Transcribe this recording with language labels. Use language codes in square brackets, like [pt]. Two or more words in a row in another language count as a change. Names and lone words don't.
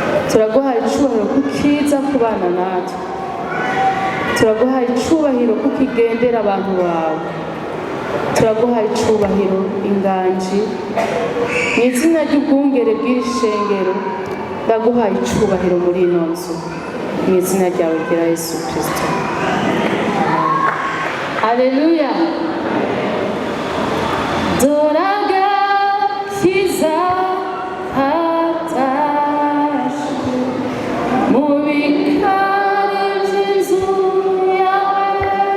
[rn] Turaguhaye icubahiro ku kiza ku bana natwe. Turaguhaye icubahiro ku kigendera abantu bawe. Turaguhaye icubahiro, inganji. Mu izina ry'ubwungere bw'iri shengero, ndaguhaye icubahiro muri ino nzu. Mu izina ryawe ryera Yesu Kristo. Haleluya. Dore agakiza kataje mu bikari by'inzu yawe.